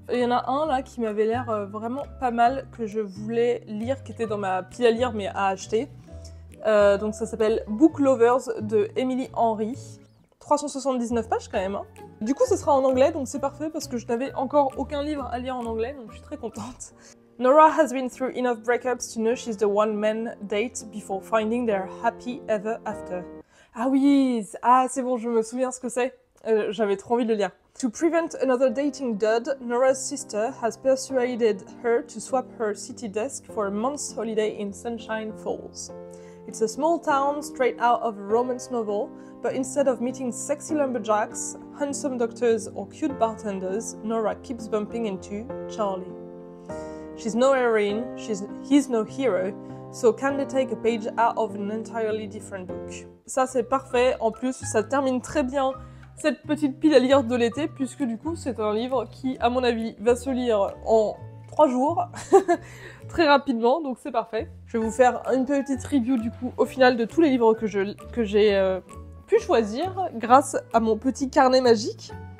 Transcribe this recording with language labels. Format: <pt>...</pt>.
<fr>Il y en a un là qui m'avait l'air vraiment pas mal, que je voulais lire, qui était dans ma pile à lire mais à acheter. Donc ça s'appelle Book Lovers de Émilie Henry. 379 pages quand même. Hein. Du coup ce sera en anglais, donc c'est parfait parce que je n'avais encore aucun livre à lire en anglais, donc je suis très contente.</fr> <en>Nora has been through enough breakups to know she's the one men date before finding their happy ever after.</en> <fr>Ah oui, ah c'est bon, je me souviens ce que c'est. J'avais trop envie de le lire.</fr> <en>To prevent another dating dud, Nora's sister has persuaded her to swap her city desk for a month's holiday in Sunshine Falls. It's a small town straight out of a romance novel, but instead of meeting sexy lumberjacks, handsome doctors or cute bartenders, Nora keeps bumping into Charlie. She's no heroine, he's no hero, so can they take a page out of an entirely different book?</en> <fr>Ça c'est parfait, en plus ça termine très bien cette petite pile à lire de l'été, puisque du coup c'est un livre qui, à mon avis, va se lire en 3 jours, très rapidement, donc c'est parfait. Je vais vous faire une petite review du coup au final de tous les livres que j'ai pu choisir grâce à mon petit carnet magique.</fr>